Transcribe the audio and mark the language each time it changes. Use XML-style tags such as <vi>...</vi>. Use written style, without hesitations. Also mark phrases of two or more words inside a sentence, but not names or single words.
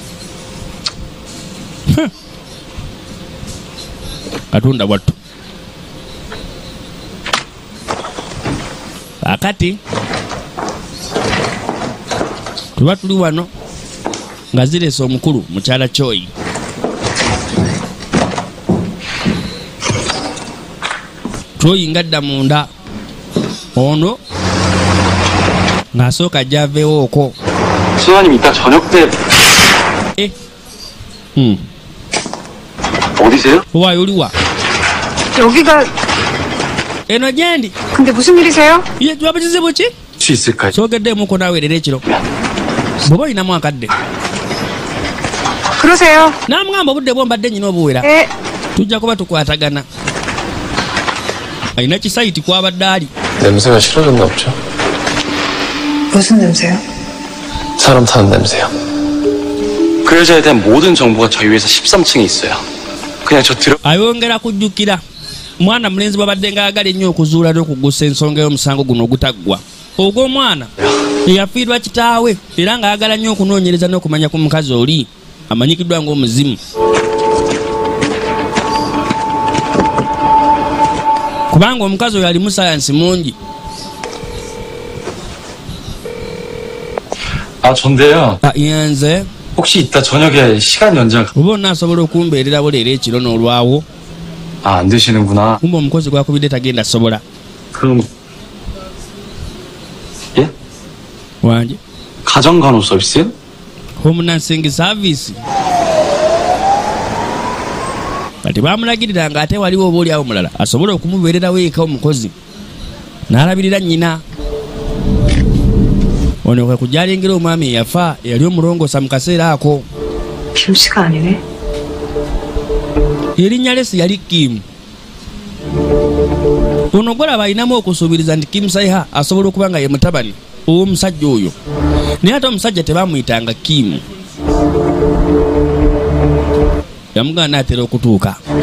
<lg>Katunda watu akati tuba tuli wano nga zirese omukulu mukyala Choi Choi ngadda munda ono ng'asooka gy'aveewo okwo</lg> <ko>수사님 이따 저녁 때 어디세요?</ko> <lg>waayo oliwa</lg> <ko>여기가</ko> <lg>eno gyendi</lg> <ko>근데 무슨 일이세요?</ko> <lg>ye tuba bukizibu ki</lg> <ko>수 있을까요?</ko> <lg>soogeddeemuko naaweerera ekiro bw'oba olinamu akadde</lg> <ko>그러세요.</ko> <lg>n'amugamba obudde bwombadde nnyina obuwera</lg> <ko>네.</ko> <lg>tujja kuba tukwatagana alina kisaiti kwabadde ali</lg> <ko>냄새가 싫어졌나 보죠. 무슨 냄새요? 사람 사는 냄새요. 그 여자에 대한 모든 정보가 저희 회사 13층에 있어요. 그냥 저 들어</ko> <lg>ayongera kujjukira mwana mulenzi bwabadde ng'agala ennyo okuzuula n'okugusa ensonga y'omusango guno ogutaggwa ogw'omwana eyafiirwa kitaawe era ng'ayagala nnyo okunoonyereza n'okumanya ku mukazi oli amanyikiddwa ng'omuzimu kubanga omukazi oyo alimu sayansi mungi</lg> <ko>아 전데요.</ko> <lg>yenze</lg> <ko>혹시 이따 저녁에 시간 연장</ko> <lg>oba onaasobola okumbeererawo leero ekiro n'olwawo</lg> <ko>안 되시는구나.</ko> <lg>kumba omukozi gwakubidde tagenda sobola</lg> <ko>그럼 예?</ko> <lg>wange</lg> <ko>가정 간호 서비스요?</ko> <en>home nursing service</en> <lg>kati bamulagirira nga ate waliwo oba oliawo mulala asobole okumubeererawo eka omukozi n'alabirira nnyina ono kwe kujja alengera omwami eyafa eyali omulongoosa mu kaseera ako</lg> <ko>김씨가 아니네.</ko> <lg>erinnya lesi yali Kim ono gwalaba alinamu okusuubiriza nti Kim Saiha asobola okuba nga ye mutabani ow'omusajja oyo naye ate omusajja tebamuyitanga Kim yamugana naatera okutuuka</lg>